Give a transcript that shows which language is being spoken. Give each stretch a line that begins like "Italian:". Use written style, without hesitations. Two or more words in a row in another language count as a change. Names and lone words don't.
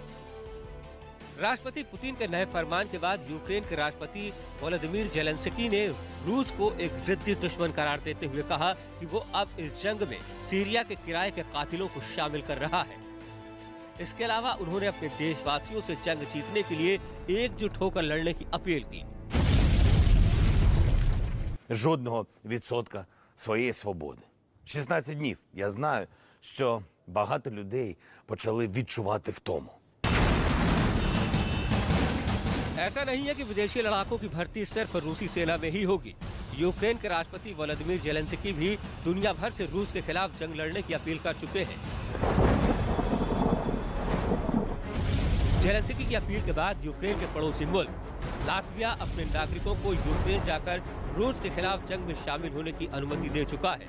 Hindi: राष्ट्रपति पुतिन के नए फरमान के बाद यूक्रेन के राष्ट्रपति वोलोदिमीर जेलेंस्की ने रूस को एक जिद्दी दुश्मन करार देते हुए कहा कि वो अब इस जंग में सीरिया के किराए के कातिलों को शामिल कर रहा है। इसके अलावा उन्होंने अपने देशवासियों से जंग जीतने के लिए एकजुट होकर लड़ने की अपील की।
Ukrainian: Жодного відсотка своєї свободи. 16 днів. Я знаю, що багато людей почали відчувати втому.
Hindi: ऐसा नहीं है कि विदेशी लड़ाकों की भर्ती सिर्फ रूसी सेना में ही होगी। यूक्रेन के राष्ट्रपति वोलोदिमीर जेलेंस्की भी दुनिया भर से रूस के खिलाफ जंग लड़ने की अपील कर चुके हैं। जेलेंस्की की अपील के बाद यूक्रेन के पड़ोसी मुल्क लातविया अपने नागरिकों को यूक्रेन जाकर रूस के खिलाफ जंग में शामिल होने की अनुमति दे चुका है।